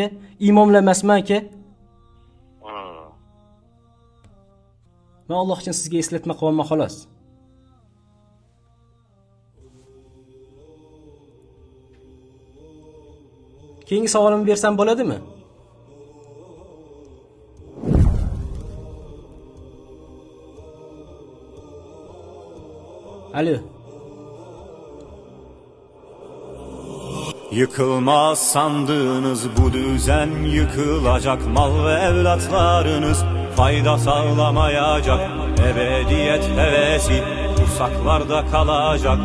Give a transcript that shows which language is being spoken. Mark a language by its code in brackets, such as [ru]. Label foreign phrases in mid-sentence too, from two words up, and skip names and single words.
[uz] Imomlar emasmi aka? Ha. Men Alloh uchun sizga eslatma qilaman xolos. Keyingi savolimni bersam bo'ladimi? Alo. [tr] Yıkılmaz sandığınız bu düzen, yıkılacak mal ve evlatlarınız, fayda sağlamayacak ebediyet hevesi kursaklarda kalacak.